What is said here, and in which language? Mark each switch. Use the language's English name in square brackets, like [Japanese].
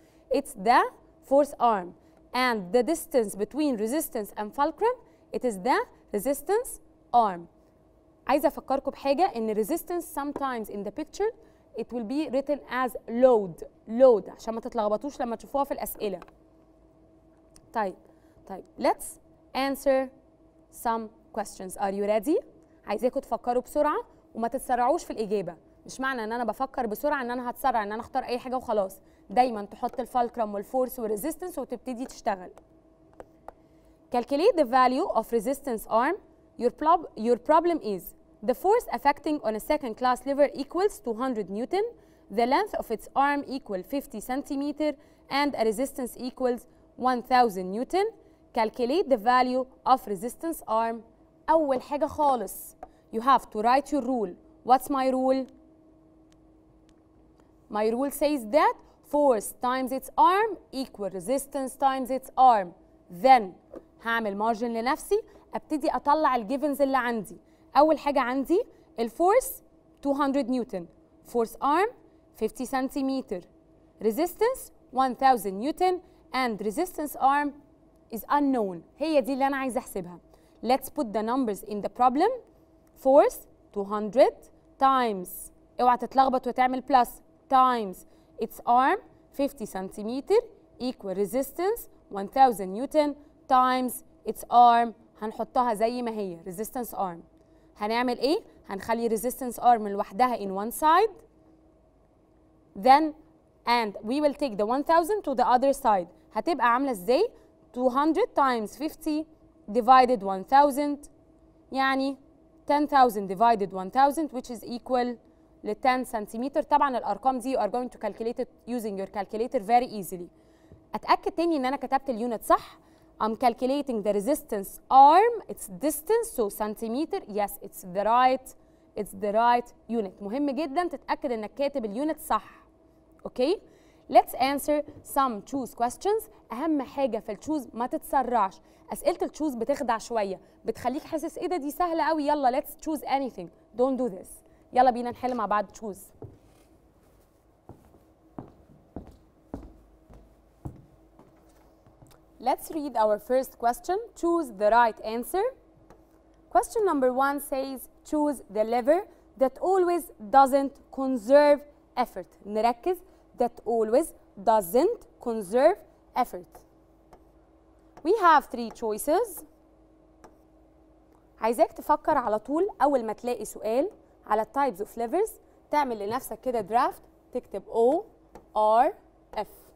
[English] It's the force arm. And the distance between resistance and fulcrum, it is the resistance arm. [Arabic] عايزة أفكركم بحاجة إن [English] resistance sometimes in the picture it will be written as load [Arabic] عشان ما تتلخبطوش لما تشوفوها في الأسئلة. طيب [English] let's answer some questions. Are you ready؟ [Arabic] عايزاكم تفكروا بسرعة وما تتسرعوش في الإجابة. مش معنى إن أنا بفكر بسرعة إن أنا هتسرع إن أنا أختار أي حاجة وخلاص. دايما تحط الفالكرم والفورس والريزيستنس وتبتدي تشتغل. [English] Calculate the value of resistance arm. Your problem is the force affecting on a second class lever equals 200 Newton, the length of its arm equal 50 centimeter, and a resistance equals 1000 Newton. Calculate the value of resistance arm. [Arabic] أول حاجة خالص [English] you have to write your rule. What's my rule? My rule says that force times its arm equal resistance times its arm. [Arabic] Then هعمل مارجن لنفسي ابتدي اطلع الجيفنز اللي عندي. اول حاجه عندي الفورس 200 نيوتن، فورس ارم 50 سنتيمتر، ريزيستنس [English] 1000 newton and resistance arm is unknown. [Arabic] هي دي اللي أنا عايزة أحسبها. [English] Let's put the numbers in the problem. Force 200 times، [Arabic] اوعى تتلخبط وتعمل [English] plus، times its arm 50 centimetre equal resistance 1000 newton times its arm. [Arabic] هنحطها زي ما هي resistance arm. هنعمل ايه؟ هنخلي [English] resistance arm [Arabic] لوحدها [English] in one side then and we will take the 1000 to the other side. [Arabic] هتبقى عاملة ازاي؟ [English] 200 times 50 divided 1000 [Arabic] يعني [English] 10,000 divided 1000 which is equal ل 10 centimetre. [Arabic] طبعا الارقام دي [English] you are going to calculate it using your calculator very easily. [Arabic] اتاكد تاني ان انا كتبت اليونت صح. [English] I'm calculating the resistance arm, its distance, so centimeter. Yes, it's the right unit. [Arabic] مهم جدا تتاكد انك كاتب اليونت صح. اوكي؟ [English] Let's answer some choose questions. [Arabic] أهم حاجة في التشوز ما تتسرعش. أسئلة التشوز بتخدع شوية، بتخليك حاسس إيه ده دي سهلة قوي، يلا [English] let's choose anything. Don't do this. [Arabic] يلا بينا نحل مع بعض choose. [English] Let's read our first question. Choose the right answer. Question number 1 says choose the lever that always doesn't conserve effort. [Arabic] نركز. [English] That always doesn't conserve effort. We have 3 choices. [Arabic] عايزاك تفكر على طول أول ما تلاقي سؤال على types of levers تعمل لنفسك كده draft تكتب O R F.